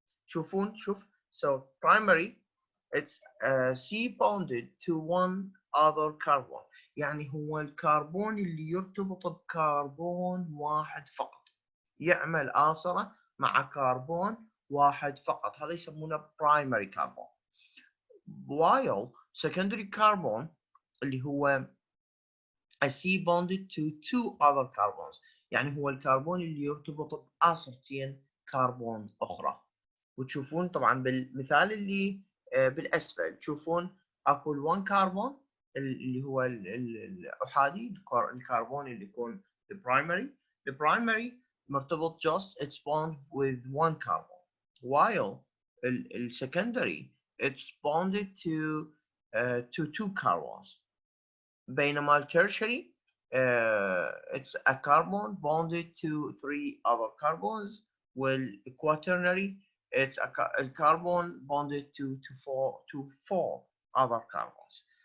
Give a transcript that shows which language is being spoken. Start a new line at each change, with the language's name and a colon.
Arabic: شوف
English: so primary it's C bonded to one other carbon.
Arabic: يعني هو الكربون اللي يرتبط بكربون واحد فقط، يعمل آصرة مع كربون واحد فقط. هذا يسمونه primary carbon.
English: while secondary carbon
Arabic: اللي هو
English: a C bonded to two other carbons.
Arabic: يعني هو الكربون اللي يرتبط بآصرتين كربون أخرى. وتشوفون طبعا بالمثال اللي بالأسفل تشوفون أكو 1 كربون اللي هو الأحادي، الكربون اللي يكون البرايمري مرتبط
English: just its bond with one carbon, while
Arabic: السكندري
English: it's bonded to two carbons.
Arabic: بينما الترشري
English: it's a carbon bonded to three other carbons. والquaternary it's a carbon bonded to four other carbons.